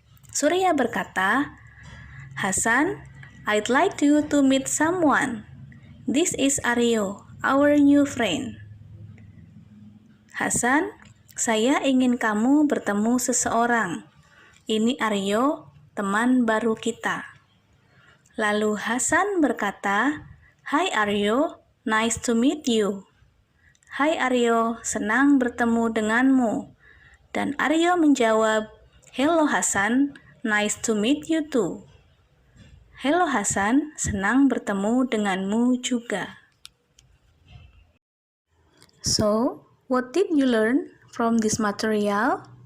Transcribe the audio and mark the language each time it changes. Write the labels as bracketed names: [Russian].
[Indonesian] Surya berkata, [English] Hasan, I'd like you to meet someone. This is Aryo, our new friend. [Indonesian] Hasan, saya ingin kamu bertemu seseorang. Ini Aryo, teman baru kita. Lalu Hasan berkata, Hai Aryo, [English] nice to meet you. [Indonesian] Hai Aryo, senang bertemu denganmu. Dan Aryo menjawab, [English] Hello Hasan, nice to meet you too. [Indonesian] Hello Hasan, senang bertemu denganmu juga. [English] So, what did you learn from this material?